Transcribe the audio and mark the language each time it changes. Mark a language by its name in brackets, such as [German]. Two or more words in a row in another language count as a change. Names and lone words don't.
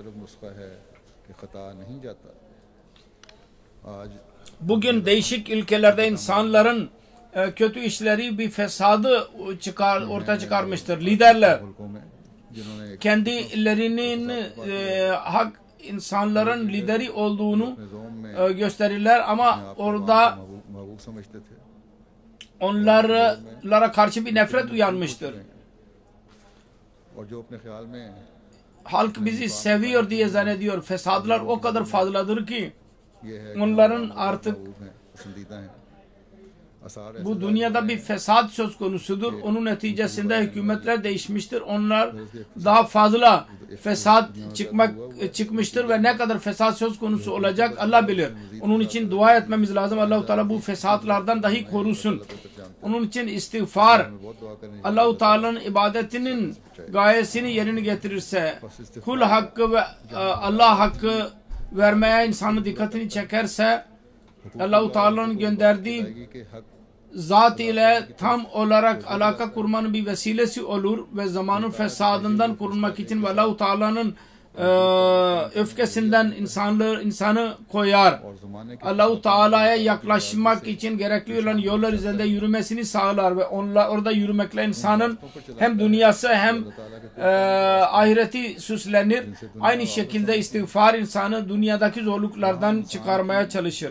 [Turkish] Bugün değişik ülkelerde insanların kötü işleri bir fesadı ortaya çıkarmıştır. Liderler kendilerinin hak insanların lideri olduğunu [Hindi] अपने ज़ोम में [Turkish] gösterirler ama [Hindi] अपने आप को [Turkish] orada [Hindi] महबूब समझते थे [Turkish] onlara karşı bir nefret uyanmıştır. [Hindi] और जो अपने ख्याल में [Turkish] Halk bizi seviyor diye zannediyor. Fesadlar o kadar fazladır ki [Hindi] ये है कि [Turkish] onların [Hindi] हम [Turkish] artık [Hindi] महबूब हैं, पसंदीदा हैं। आसार ऐसे [Turkish] bu dünyada bir fesat söz konusudur. Onun neticesinde hükümetler değişmiştir. Onlar daha fazla fesat çıkmıştır ve ne kadar fesat söz konusu olacak Allah bilir. Onun için dua etmemiz lazım. Allah-u Teala bu fesatlardan dahi korusun. Onun için istiğfar [Hindi] बहुत दुआ करनी [Turkish] Allah-u Teala'nın ibadetinin gayesini yerine getirirse, kul hakkı ve Allah hakkı vermeye insanın dikkatini çekerse, Allah-u Teala'nın gönderdiği [Hindi] चाहिए कि हक [Turkish] zat ile tam olarak alaka kurmanın bir vesilesi olur ve zamanın fesadından korunmak için ve Allah-u Teala'nın öfkesinden insanı koyar. [Hindi] और ज़माने के [Turkish] Allah-u Teala'ya yaklaşmak için gerekli olan yollar üzerinde yürümesini sağlar ve orada yürümekle insanın hem dünyası hem ahireti süslenir. Aynı şekilde istiğfar insanı dünyadaki zorluklardan çıkarmaya çalışır.